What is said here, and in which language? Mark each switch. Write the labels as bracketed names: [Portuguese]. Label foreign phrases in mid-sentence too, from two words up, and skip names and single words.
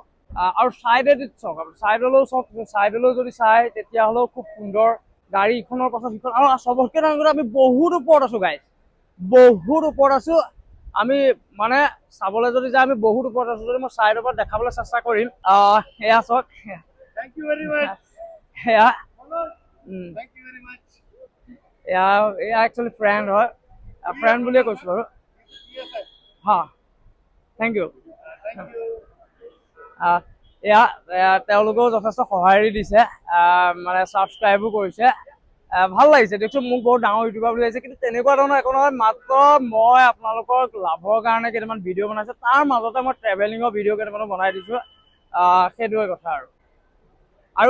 [Assamese] আৰু চাইডেদি চাওক, চাইডলৈও চাওক। চাইডলৈও যদি চাই তেতিয়াহ'লেও খুব সুন্দৰ। গাড়ী ইখনৰ পাছত সিখন, আৰু চবতকৈ ডাঙৰ কথা আমি বহুত ওপৰত আছোঁ গাইজ, বহুত ওপৰত আছোঁ। আমি মানে চাবলৈ যদি যায় আমি বহুত ওপৰত আছো যদি মই চাইডৰ পৰা দেখাবলৈ চেষ্টা কৰিম এয়া চাওক [English] Thank you very much. [Assamese] এয়া [English] Thank you very much. [Assamese] এয়া [English] actually friend [Assamese] হয় ফ্ৰেণ্ড বুলিয়ে কৈছোঁ বাৰু [English] Yes, sir. হা thank you Thank you. [Assamese] তেওঁলোকেও যথেষ্ট সঁহাৰি দিছে মানে ছাবস্ক্ৰাইবো কৰিছে ভাল লাগিছে দিয়কচোন মোক বহুত ডাঙৰ ইউটিউবাৰ বুলি লাগিছে কিন্তু তেনেকুৱা ধৰণৰ একো নহয় মাত্ৰ মই আপোনালোকৰ লাভৰ কাৰণে কেইটামান ভিডিঅ' বনাইছোঁ তাৰ মাজতে মই ট্ৰেভেলিঙৰ ভিডিঅ' কেইটামানো বনাই দিছোঁ সেইটোৱে কথা আৰু